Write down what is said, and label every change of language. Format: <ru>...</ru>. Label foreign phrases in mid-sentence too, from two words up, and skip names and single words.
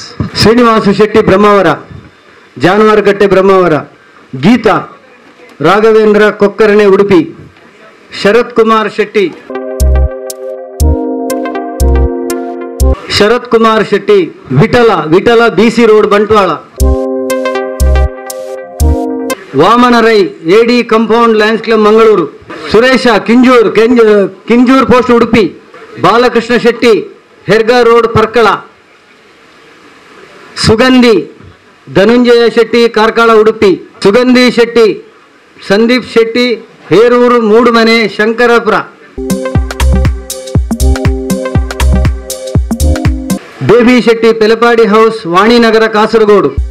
<kn>ಶ್ರೀನಿವಾಸ ಶೆಟ್ಟಿ ಬ್ರಹ್ಮಾವರ, ಜಾನುವಾರುಗಟ್ಟೆ ಬ್ರಹ್ಮಾವರ, ಗೀತಾ ರಾಘವೇಂದ್ರ ಕೊಕ್ಕರಣೆ ಉಡುಪಿ, ಶರತ್ ಕುಮಾರ್ ಶೆಟ್ಟಿ, ಶರತ್ ಕುಮಾರ್ ಶೆಟ್ಟಿ, ವಿಠಲ ಬಿಸಿ ರೋಡ್ ಬಂಟ್ವಾಳ, ವಾಮನ ರೈ ಎಡಿ ಕಂಪೌಂಡ್ ಲಯನ್ಸ್ ಕ್ಲಬ್ ಮಂಗಳೂರು, ಸುರೇಶ ಕಿಂಜೂರ್ ಪೋಸ್ಟ್ ಉಡುಪಿ, ಬಾಲಕೃಷ್ಣ ಶೆಟ್ಟಿ ಹೆರ್ಗಾ ರೋಡ್ ಪರ್ಕಳ, ಸುಗಂಧಿ ಧನುಂಜಯ ಶೆಟ್ಟಿ ಕಾರ್ಕಳ ಉಡುಪಿ, ಸುಗಂಧಿ ಶೆಟ್ಟಿ ಸಂದೀಪ್ ಶೆಟ್ಟಿ ಹೇರೂರು ಮೂಡುಮನೆ ಶಂಕರಪುರ, ಬೇಬಿ ಶೆಟ್ಟಿ ಪೆಲಪಾಡಿ ಹೌಸ್ ವಾಣಿನಗರ ಕಾಸರಗೋಡು,</kn>